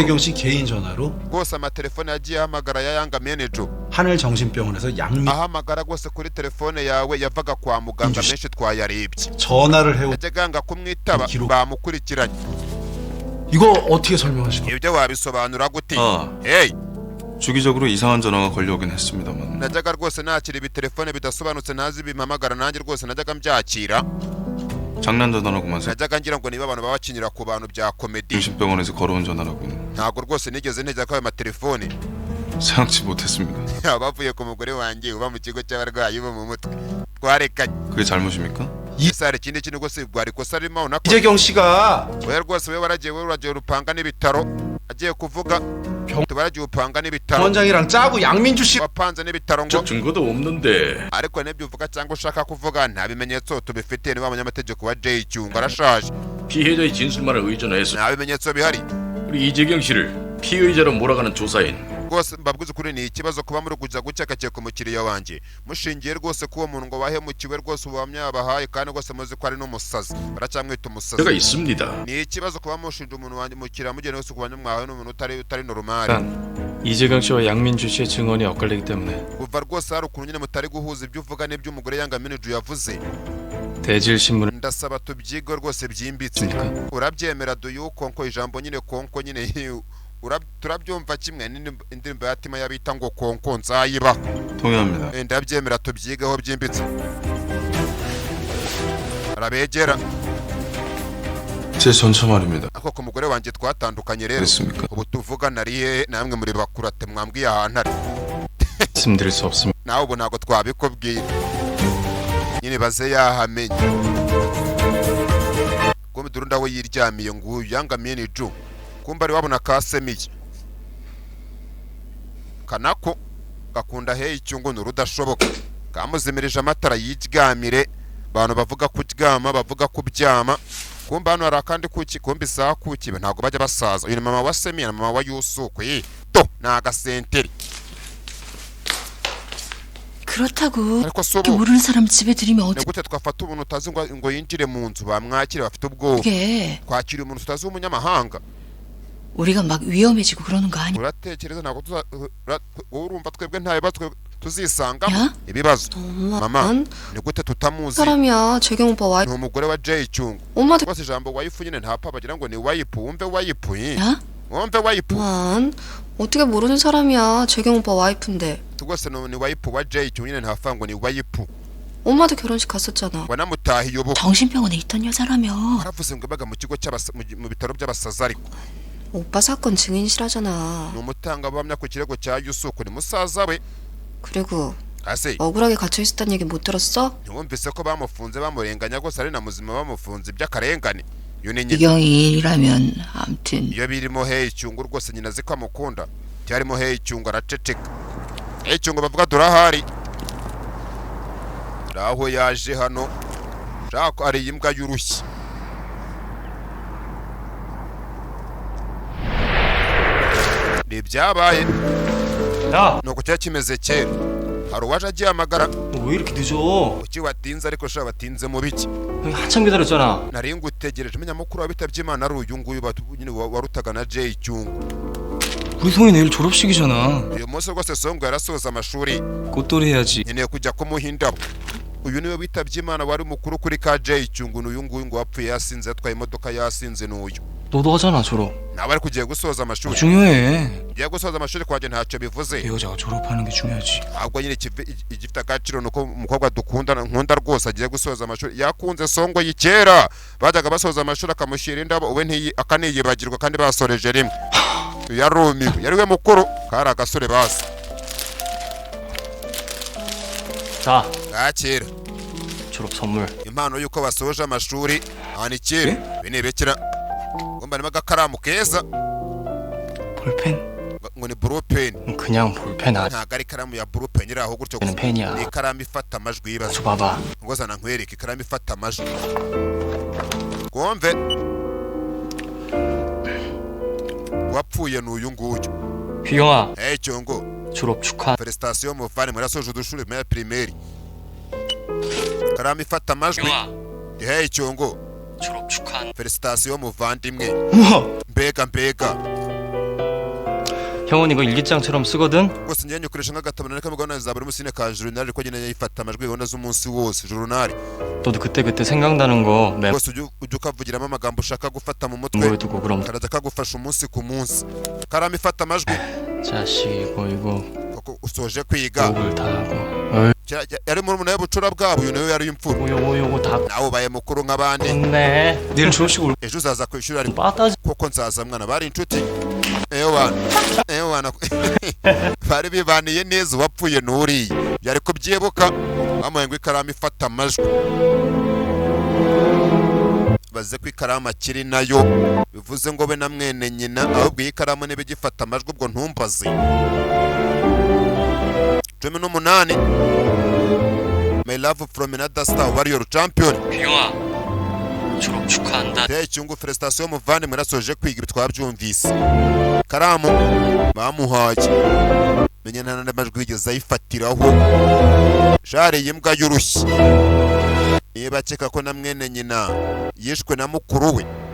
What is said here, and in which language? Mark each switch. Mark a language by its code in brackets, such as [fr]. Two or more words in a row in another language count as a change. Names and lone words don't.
[ko] 이재경 씨 개인 전화로 [rw] rwose amatelefone yagiye ahamagara ya yangamiye n'iju [ko] 하늘정신병원에서 양민 [rw] ahamagara rwose kuri telefone yawe yavaga kwa muganga menshi twayarebye [ko] 전화를 해오. [rw] yajyaga kumwitaba bamukurikiranye [ko] 이거 어떻게 설명하시고? [rw] ibyo wabisobanura gute 아, hey [ko] 주기적으로 이상한 전화가 걸려오긴 했습니다만 [rw] najyaga rwose nakira ibitelefone bidasobanutse ntazi bimpamagara nanjye rwose najyaga mbyakira [ko] 장난 전화라고만 [rw] najyaga ngira ngo niba abantu baba bakinira ku bantu bya komedi [ko] 정신병원에서 걸어온 전화라고는 [rw] ntabwo rwose nigeze ntegera ko ayo matelefone [ko] 생각지 못했습니다. [rw] bavuye ku mugore wanjye uba mu kigo cy'abarwayi bo mu mutwe twarekanye [ko] 그게 잘못입니까? [rw] isare ikindi kintu rwose bwari kosa ririmo unako [ko] 이재경 씨가 [rw] we rwose we waragiye urupanga n'ibitaro agiye kuvuga tubaragiye upanga n'ibitaro [ko] 원장이랑 짜고 양민주 씨 [rw] wapanze n'ibitaro ngo [ko] 증거도 없는데 [rw] ariko n'ibyo uvuga cyangwa ushaka kuvuga nta bimenyetso tubifitiye niba umunyamategeko wa Jay Cyungo arashaje [ko] 피해자의 진술만을 의존해서 [rw] nta bimenyetso bihari [ko] 우리 이재경 씨를 피의자로 몰아가는 조사인 [rw] rwose mbabwiza ukuri ni ikibazo kuba muri kujya gucakakeka ku mukiriya wanjye mushingiye rwose kuwo muntu ngo wahemukiwe rwose ubuhamya yabahaye kandi rwose muzi ko ari n'umusazi baracyamwita umusazi [ko] 제가 있습니다. [rw] ni ikibazo kuba mushinja umuntu wanjye mukiriya mugeni wese kubanya mwahawe n'umuntu utari normal [ko] 단 이재경 씨와 양민주 씨의 증언이 엇갈리기 때문에 [rw] kuva rwose hari ukuntu nyine mutari guhuza ibyo uvuga n'ibyo umugore yangaminiju yavuze [ko] 대질 신문 [rw] ndasaba tubyige rwose byimbitse urabyemera duyuko nko ijambo nyine konko nyine turabyumva kimwe indirimbo yatima yabita ngo konko nzayiba [ko] 동의합니다. [rw] ndabyemera tubyigeho byimbitse arabegera [ko] 제 전처 말입니다. [rw] ako ku mugore wanjye twatandukanye rero [ko] 그렇습니까? [rw] ubu tuvuga nariye namwe muri bakurate mwambwiye ahantu ari [ko] 말씀드릴 수 없습니다. [rw] nawe ubu ntabwo twabikubwira nyine baze yahamenye kumbe durunda we yiryamiye nguyu yangamiye ni ju kumbe ari wabona kasemiye kanako gakunda Hey Cyungo n'urudashoboka kamuzimirije amatara yiryamire abantu bavuga kuryama bavuga kubyama kumbe hano hari akandi kuki kumbe isaha kuki ntabwo bajya basaza uyu ni mama wa Semi na mama wa Yusuku to ni agasenteri [ko] 그렇다고 [rw] ariko so [ko] 또 모르는 사람 집에 들이면 [rw] ni [ko] 어떻게 [rw] gute twafata umuntu utazi ngo yinjire mu nzu bamwakire bafite ubwoba [ko] 그게 [rw] kwakira umuntu utazi w'umunyamahanga [ko] 우리가 막 위험해지고 그러는 거 아니야? [rw] uratekereza ntabwo urumva twebwe nta bibazo tuzisanga [ko] 야? [rw] ibibazo [ko] 엄마, [rw] mama [ko] 난 [rw] ni gute tutamuzi [ko] 사람이야. 재경 오빠 와이프. [rw] ni umugore wa Jay Cyungo [ko] 엄마한테 [rw] rwose ijambo wayifu nyine ntapfa bagira ngo ni wayipu wumve wayipu [ko] 야? [rw] wumve wayipu [ko] 만 어떻게 모르는 사람이야. 재경 오빠 와이프인데. [rw] rwose ni wayipu wa Jay Cyungo nyine ntapfa ngo ni wayipu [ko] 엄마도 결혼식 갔었잖아. [rw] wanamutahiye ubu [ko] 정신병원에 있던 여자라며. [rw] waravuze ngo ibaga mu kigo mu bitaro by'abasazi ariko [ko] 오빠 사건 증인이시라잖아. [rw] ni umutangabuhamya ku kirego cya Yusuku ni musaza we [ko] 그리고 [rw] ase [ko] 억울하게 gat혀 있었다는 얘기 못 들었어? [rw] ntiwumvise ko bamufunze bamurenganya rwose ari na muzima bamufunze by'akarengane iyo ni nyina [ko] 이경이라면 아무튼 [rw] iyo birimo Hey Cyungo rwose nyina azi ko amukunda byarimo Hey Cyungo araceceka Hey Cyungo bavuga durahari aho yaje hano shaka ari imbwa y'urushyi ni byabaye [ko] 야, [rw] nuko cyari kimeze kera hari uwaje agiye amagara [ko] 너 왜 이렇게 늦어? [rw] kuki watinze ariko shaka batinze mu biki [ko] 형이 한참 기다렸잖아. [rw] nari ngutegereje menya mukuru wabitabye Imana ari uyu nguyu nyine warutaga na Jay Cyungo [ko] 우리 송이 내일 졸업식이잖아. [rw] uyu munsi rwose Songo yarasoza amashuri [ko] 꽃돌이 해야지. [rw] nkeneye kujya kumuha indabo uyu niwe witabye Imana wari mukuru kuri ka Jay Cyungo n'uyu nguyu ngo wapfuye yasinze yatwaye imodoka yasinze n'uyu [ko] 너도 하잖아 졸업. [rw] nawe ari kugiye gusoza amashuri [ko] 중요해. [rw] ugiye gusoza amashuri kwanjye ntacyo bivuze [ko] 여자가 졸업하는 게 중요하지. [rw] ahubwo nyine igifite agaciro nuko umukobwa nkunda rwose agiye gusoza amashuri yakunze Songo y'ikera bajyaga basoza amashuri akamushyira indabo we akaniyibagirwa kandi basoreje rimwe yarumiwe yari we mukuru kari agasore basi [ko] 자, [rw] gakera [ko] 졸업 선물. [rw] impano y'uko basoje amashuri hanikire binebekera ngomba nima agakaramu keza [ko] 볼펜? [rw] ngo ni [en] blue pen [ko] 그냥 볼펜 아니. [rw] ntago ari ikaramu ya [en] blue pen [rw] iri aho gutyo [ko] 는 펜이야. [rw] ni ikaramu ifata amajwi yibaza [ko] 봐봐. [rw] ngo zana nkwereke ikaramu ifata amajwi twumve wapfuye n'uyu nguyu [ko] 휘영아, [rw] Hey Cyungo [ko] 졸업 축하. [rw] felicitation muvane murasoje udushuri muri primaire ikaramu ifata amajwi Hey Cyungo [ko] 졸업 축하. [rw] felicitation muvandimwe [ko] 우와. [rw] mbega [ko] 형은 이거 일기장처럼 쓰거든. [rw] rwose njye nyukoresha nk'agatabo nari kamugabana za buri munsi ka journal ariko nyine yifata amajwi gahunda z'umunsi wose journal [ko] 너도 그때 생각나는 거 멤. [rw] rwose ujya ukavugiramo amagambo ushaka gufata mu mutwe [ko] 거 두고 그럼. [rw] karaza kagufasha umunsi ku munsi karamu ifata amajwi [ko] 자식 이거 [rw] kuko usoje kwiga [ko] 욕을 다 하고. [rw] yari muri umuntu y'ubucura bwabo uyu niwe yari imfura [ko] 요거 다 [rw] nawe ubaye mukuru nk'abandi [ko] 네. 내일 졸업식 올. [rw] ejo uzaza ku ishuri ari [ko] 빠따지. [rw] kuko nzaza mwana bari inshuti ewana bari bibaniye neza uwapfuye n'uriye yari kubyibuka bamuhaye ngo ikaramu ifata amajwi ibaze ko ikaramu akiri nayo bivuze ngo be na mwene nyina ahubwo iyi karamu niba igifata amajwi ubwo ntumbaze 18 My love from another star [en] warrior champion [ko] 비용아 졸업 축하한다. [rw] Cyungu felicitation muvane mwarasoje kwiga twabyumvise karamu bamuhaje menya nana amajwi yigeze ayifatiraho jare yimbwa y'urushyi niba ceka ko na mwene nyina yishwe na mukuru we